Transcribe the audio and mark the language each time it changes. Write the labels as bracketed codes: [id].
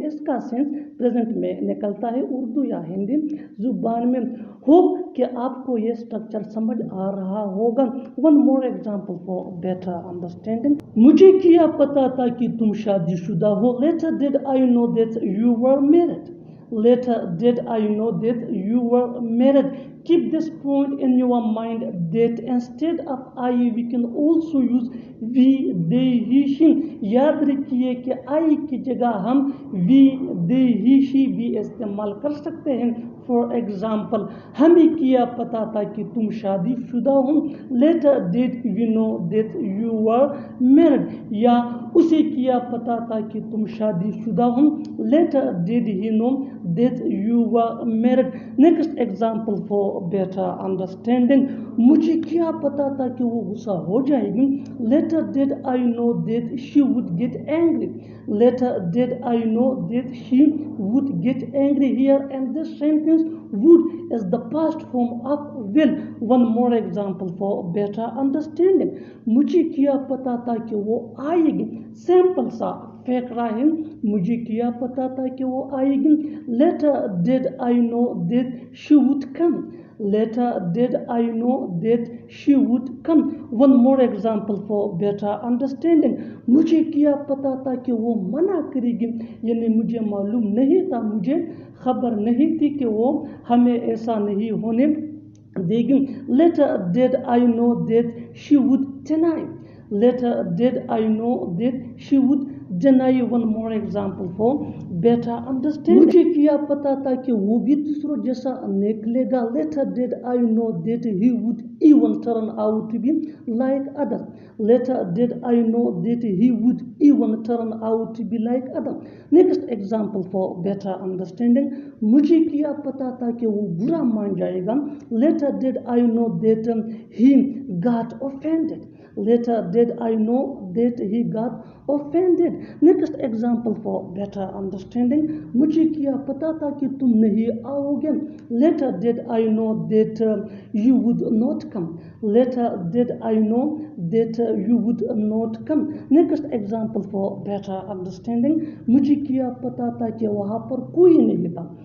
[hi] इसका sense present में निकलता है उर्दू या हिंदी ज़ुबान में। होप कि आपको ये स्ट्रक्चर समझ आ रहा होगा। [en] one more example for better understanding, [hi] मुझे क्या पता था कि तुम शादीशुदा हो। [en] Later did I know that you were married. Later did I know that you were married. Keep this point in your mind that instead of I we can also use we, they, he, she. [hi] याद रखिए कि I की जगह हम we, they, he, she भी इस्तेमाल कर सकते हैं। फॉर एग्जाम्पल, हमें क्या पता था कि तुम शादीशुदा हो। [en] Later did we know that you were married. [hi] या उसे क्या पता था कि तुम शादीशुदा हो। [en] Later did he know that you were married. Next example for better understanding, [hi] मुझे क्या पता था कि वो गुस्सा हो जाएगी। [en] Later did I know that she would get angry. Later did I know that she would get angry. Here in this sentence would is the past form of will. One more example for better understanding, [hi] मुझे क्या पता था कि वो आएगी। Simple सा फैक्रा है, मुझे क्या पता था कि वो आएगी। [en] Later did I know that she would come. Later did I know that she would come. One more example for better understanding, [hi] मुझे क्या पता था कि वो मना करेगी, यानी मुझे मालूम नहीं था, मुझे खबर नहीं थी कि वो हमें ऐसा नहीं होने देगी। [en] Later did I know that she would deny. Later did I know that she would deny. One more example for better understanding, [hi] मुझे क्या पता था कि वो भी दूसरों जैसा निकलेगा। [en] Later did I know that he would even turn out to be like others. Later did I know that he would even turn out to be like others. Next example for better understanding, [hi] मुझे क्या पता था कि वो बुरा मान जाएगा। [en] Later did I know that he got offended. Later did I know that he got offended. Next example for better understanding, [hi] मुझे क्या पता था कि तुम नहीं आओगे। [en] Later did I know that you would not come. Later did I know that you would not come. Next example for better understanding, [hi] मुझे क्या पता था कि वहाँ पर कोई नहीं था।